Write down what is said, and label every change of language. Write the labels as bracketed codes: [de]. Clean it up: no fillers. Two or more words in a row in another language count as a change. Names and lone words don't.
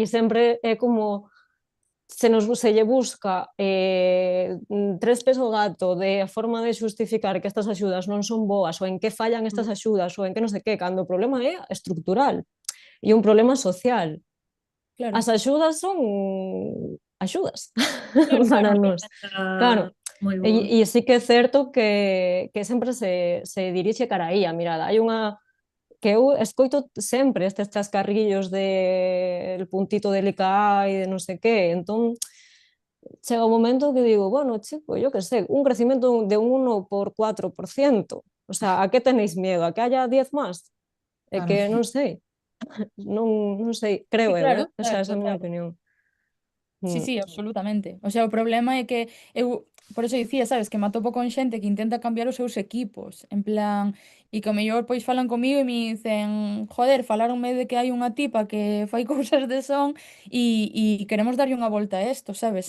[gl] E sempre é como se lle busca tres pés ao gato de a forma de xustificar que estas axudas non son boas ou en que fallan estas axudas ou en que non sei que, cando o problema é estructural e un problema social. Claro. As axudas son axudas Claro, para claro. nós. Claro, Moi boa. e sí que é certo que sempre se dirixe cara aí a mirada. Hai unha que eu escoito sempre estes chascarrillos de [es] el puntito del ICA [gl] e de non sei que, entón chega un momento que digo, [es] bueno, chico, yo que sé, un crecimiento de un 1 por 4%, o sea, a que tenéis miedo? A que haya 10 máis? É [gl] Claro. que non sei, non sei, creo Sí, eu, claro, [es] o sea, [gl] claro, esa é a miña total. opinión. Sí, sí, absolutamente. [es] O sea, [gl] o problema é que eu, por eso dicía, sabes, que me atopo con xente que intenta cambiar os seus equipos, en plan, e que o mellor pois falan comigo e me dicen, joder, falaronme de que hai unha tipa que fai cousas de son e queremos darlle unha volta a isto, sabes?